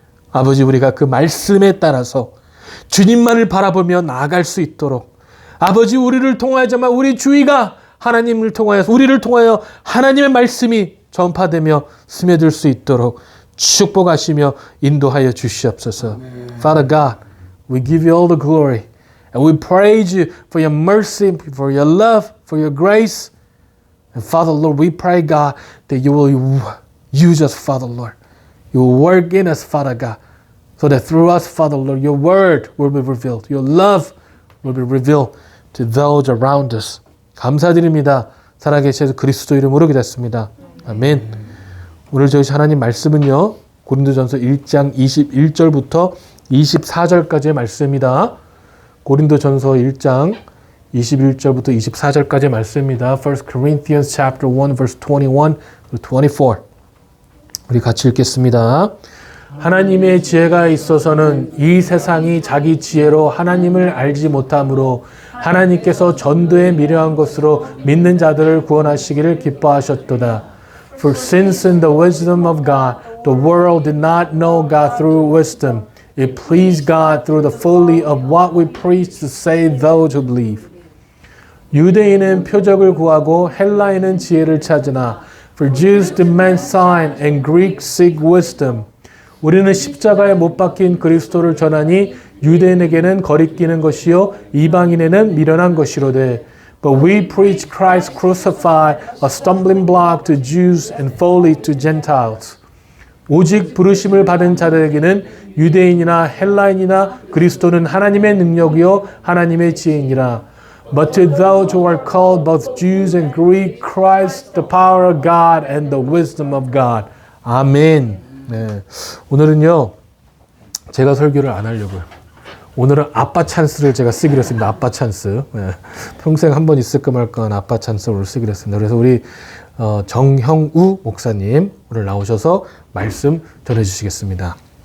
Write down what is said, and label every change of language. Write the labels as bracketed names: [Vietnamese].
[Korean] 아버지, 우리가 그 말씀에 따라서 주님만을 바라보며 나아갈 수 있도록, 아버지, 우리를 통하여자마 우리 주위가 하나님을 통하여서 우리를 통하여 하나님의 말씀이 전파되며 스며들 수 있도록 축복하시며 인도하여 주시옵소서. [English] Father God, we give you all the glory and we praise you for your mercy, for your love, for your grace. And Father Lord, we pray, God, that you will use us, Father Lord. You will work in us, Father God, so that through us, Father Lord, your word will be revealed. Your love will be revealed to those around us. [Korean] 감사드립니다. 살아계셔서 그리스도 이름으로 기도했습니다. 아멘. 오늘 저희 하나님 말씀은요, 고린도전서 1장 21절부터 24절까지의 말씀입니다. 고린도전서 1장 21절부터 24절까지의 말씀입니다. [English] 1 Corinthians chapter 1 verse 21 24. [Korean] 우리 같이 읽겠습니다. 하나님의 지혜가 있어서는 이 세상이 자기 지혜로 하나님을 알지 못하므로 하나님께서 전도에 미련한 것으로 믿는 자들을 구원하시기를 기뻐하셨도다. [English] For since in the wisdom of God, the world did not know God through wisdom, it pleased God through the folly of what we preach to save those who believe. [Korean] 유대인은 표적을 구하고 헬라인은 지혜를 찾으나, [English] for Jews demand sign and Greeks seek wisdom. [Korean] 우리는 십자가에 못 박힌 그리스도를 전하니 유대인에게는 거리끼는 것이요 이방인에는 미련한 것이로되. [English] But we preach Christ crucified, a stumbling block to Jews and folly to Gentiles. [Korean] 오직 부르심을 받은 자들에게는 유대인이나 헬라인이나 그리스도는 하나님의 능력이요 하나님의 지혜이니라. [English] But to those who are called, both Jews and Greek, Christ, the power of God and the wisdom of God. [Korean] 아멘. 네. 오늘은요, 제가 설교를 안 하려고요. 오늘은 아빠 찬스를 제가 쓰기로 했습니다. 아빠 찬스. 네. 평생 한 번 있을까 말까한 아빠 찬스를 쓰기로 했습니다. 그래서 우리 정형우 목사님 오늘 나오셔서 말씀 전해주시겠습니다.